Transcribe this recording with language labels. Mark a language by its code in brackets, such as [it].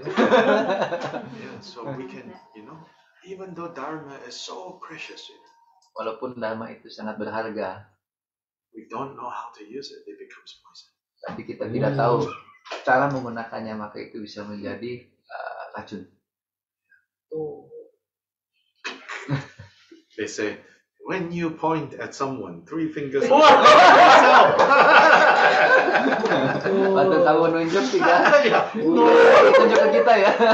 [en] Yeah, so we can, even though Dharma is so precious, [id] Walaupun dharma itu sangat berharga, [en] we don't know how to use it, it becomes poison. [id] tapi kita tidak tahu cara menggunakannya, maka itu bisa menjadi racun. [en] They say, when you point at someone, 3 fingers. [id] Waktu kamu nunjuk 3, tunjuk ke kita ya.